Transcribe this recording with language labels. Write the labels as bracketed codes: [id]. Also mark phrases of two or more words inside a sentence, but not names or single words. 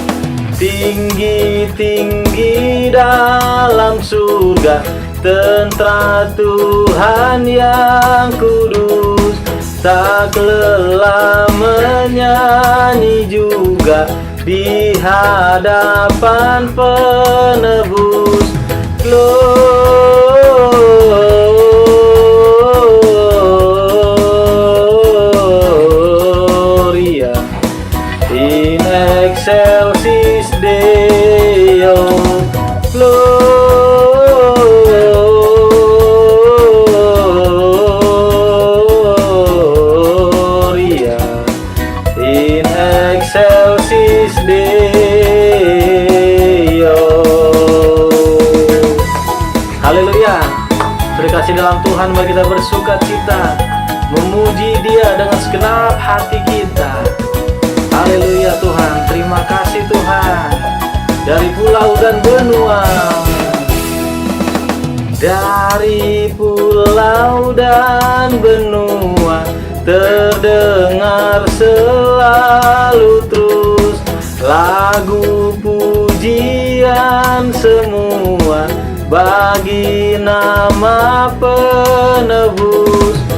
[id] Tinggi-tinggi dalam surga tentara Tuhan yang kudus, tak lelah menyanyi juga di hadapan penebus. [la] Gloria in excelsis Deo. Gloria in excelsis Deo. [id] Haleluya. Terkasih dalam Tuhan, mari kita bersuka cita, memuji Dia dengan segenap hati kita. Haleluya Tuhan, terima kasih Tuhan. Dari pulau dan benua, dari pulau dan benua terdengar selalu terus lagu pujian semua bagi nama penebus.